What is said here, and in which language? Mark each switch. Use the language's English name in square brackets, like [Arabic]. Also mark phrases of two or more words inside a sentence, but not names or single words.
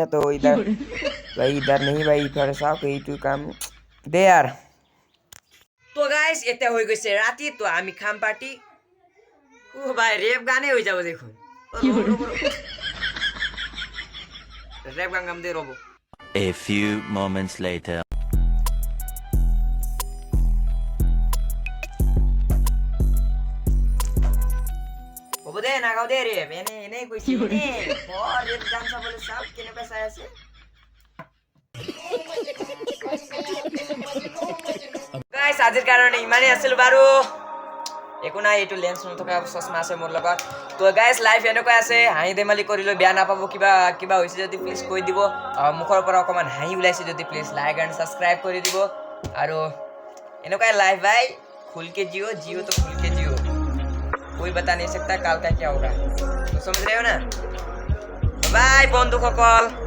[Assamese] তো [Hindi] इधर भाई इधर नहीं भाई, [Assamese] ইফালে চাওক এইটো কাম দে আৰ। তো গাইজ এতিয়া হৈ গৈছে ৰাতি, তো আমি খাম পাৰ্টি। ও ভাই ৰেপ গানে হৈ যাব দেখোন। ৰেপ গান গাম দে ৰ'ব। [English] A few moments later. [Assamese] হ'ব দে নাগাও দে ৰেপ, এনেই কৈছে ৰেপ গান চাবলৈ চাওক কেনেকুৱা চাই আছে। গাইজ আজিৰ কাৰণে ইমানেই আছিল বাৰু, একো নাই, এইটো লেন্স নথকা চশমা আছে মোৰ লগত। তো গাইজ লাইফ এনেকুৱা আছে, হাঁহি ধেমালি কৰিলে বেয়া নাপাব। কিবা হৈছে যদি প্লিজ কৈ দিব, মুখৰ পৰা অকণমান হাঁহি ওলাইছে যদি প্লিজ [English] like and subscribe [Assamese] কৰি দিব। আৰু এনেকুৱাই লাইফ ভাই, [Hindi] खुलके जियो तो खुलके जियो, कोई बता नहीं सकता कल का क्या होगा। तो समझ रहे हो ना? बाय बंधुসকল।